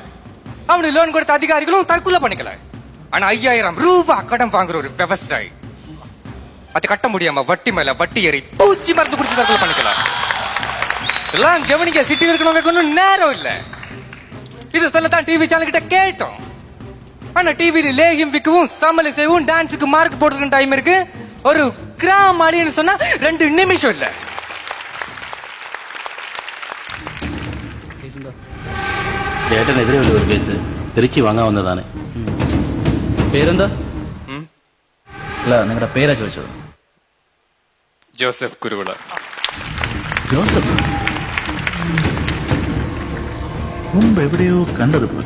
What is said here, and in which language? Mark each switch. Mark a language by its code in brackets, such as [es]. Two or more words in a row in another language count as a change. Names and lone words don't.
[ta] அவனுக்கு லோன் கொடுத்த அதிகாரிகளும் தற்கொலை பண்ணிக்கல. ஆனா 5000 ரூபாய் கடன் வாங்குற ஒரு விவசாயி அது கட்ட முடியாம வட்டி மேல வட்டி ஏறி பூச்சி மருந்து குடிச்சு தற்கொலை பண்ணிக்கல. எல்லாம் கவனிக்க சிட்டியில் இருக்கணுங்க ஒன்றும் நேரம் இல்ல. இது சொல்லத்தான் [en] TV channel [ta] கிட்ட கேட்டோம். ஆனா டிவியில லேகியம் விற்கவும் சமையல் செய்யவும் டான்ஸுக்கு மார்க் போடுறதுக்கு டைம் இருக்கு. ஒரு கிராம் அடின்னு சொன்னா 2 நிமிஷம் இல்ல. [ml] ചേട്ടനെതിരെ ഒരു കേസ് തിരിച്ചു വാങ്ങാൻ വന്നതാണ്. പേരെന്താ? അല്ല, നിങ്ങളുടെ പേരാ ചോദിച്ചത്. ജോസഫ് കുരുവിള. ജോസഫ് മുമ്പ് എവിടെയോ കണ്ടതുപോലെ.